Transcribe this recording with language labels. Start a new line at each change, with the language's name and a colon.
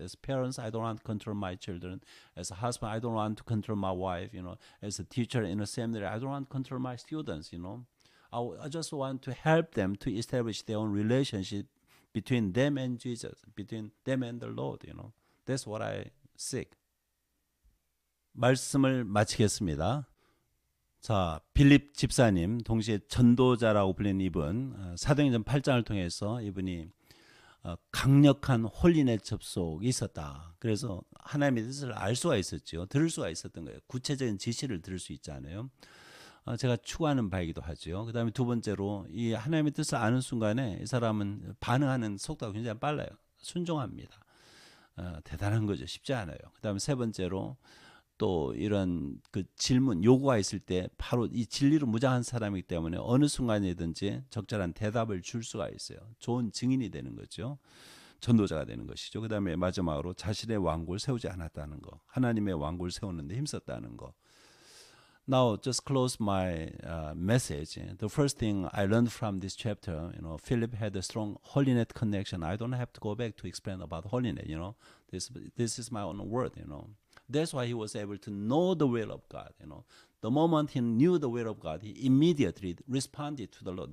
English: As parents, I don't want to control my children. As a husband, I don't want to control my wife, As a teacher in a seminary, I don't want to control my students, I just want to help them to establish their own relationship between them and Jesus, between them and the Lord, That's what I seek.
Korean: 말씀을 마치겠습니다. 자, 빌립 집사님, 동시에 전도자라고 불리는 이분, 사도행전 8장을 통해서 이분이 강력한 홀린의 접속이 있었다. 그래서 하나님의 뜻을 알 수가 있었죠. 들을 수가 있었던 거예요. 구체적인 지시를 들을 수 있잖아요. 제가 추구하는 바이기도 하죠. 그 다음에 두 번째로 이 하나님의 뜻을 아는 순간에 이 사람은 반응하는 속도가 굉장히 빨라요. 순종합니다. 대단한 거죠. 쉽지 않아요. 그 다음에 세 번째로 또 이런 그 질문 요구가 있을 때 바로 이 진리로 무장한 사람이기 때문에 어느 순간이든지 적절한 대답을 줄 수가 있어요. 좋은 증인이 되는 거죠. 전도자가 되는 것이죠. 그 다음에 마지막으로 자신의 왕국을 세우지 않았다는 거. 하나님의 왕국을 세우는데 힘썼다는 거.
English: Now, just close my message. The first thing I learned from this chapter, Philip had a strong holiness connection. I don't have to go back to explain about holiness. This is my own word. That's why he was able to know the will of God. The moment he knew the will of God, he immediately responded to the Lord.